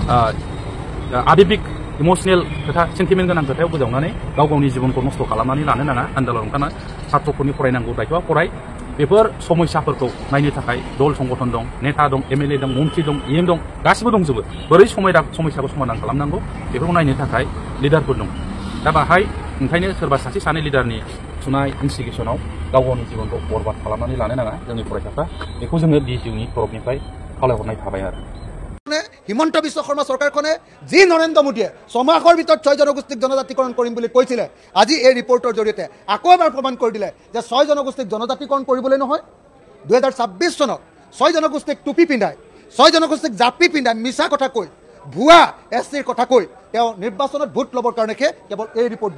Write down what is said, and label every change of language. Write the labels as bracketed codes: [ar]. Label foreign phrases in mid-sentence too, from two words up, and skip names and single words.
[brx] आबेबिक इमसनेल खोथा सेन्टिमेन्ट गोनां खोथायाव गोजावनानै गाव गावनि जिबनखौ नस्थ' खालामनानै लानो नाङा आन्दालन ओंखारना सात्रफोरनि फरायनांगौ दायथ'आ फराय बेफोर समस्याफोरखौ नायनो थाखाय दल संगठन दं नेता दं एमएलए दं मन्त्रि दं इएम दं गासिबो दंजोबो बोरै समस्याखौ समाधान खालामनांगौ बेफोरखौ नायनो थाखाय लिडारफोर दं दा बाहाय ओंखायनो सोरबा सासे सानै लिडारनि सुनाय इन्स्टिगेसनाव गाव गावनि जिबनखौ बरबाद खालामनानै लानो नाङा जोंनि फरायसाफ्रा बेखौ जोङो DSUनि तरफनिफ्राय खावलायहरनाय थाबाय आरो [as] হিমন্ত বিশ্ব শৰ্মা চৰকাৰখনে যি নৰেন্দ্ৰ মোদীয়ে ছমাহৰ ভিতৰত 6 জনগোষ্ঠীক জনজাতিকৰণ কৰিম বুলি কৈছিলে আজি এই ৰিপৰ্টৰ জৰিয়তে আকৌ এবাৰ প্ৰমাণ কৰি দিলে যে 6 জনগোষ্ঠীক জনজাতিকৰণ কৰিবলৈ নহয় 2026 চনত 6 জনগোষ্ঠীক টুপি পিন্ধাই 6 জনগোষ্ঠীক জাপি পিন্ধাই মিছা কথা কৈ ভুৱা এছটিৰ কথা কৈ তেওঁ নিৰ্বাচনত ভোট ল'বৰ কাৰণেহে কেৱল এই ৰিপৰ্ট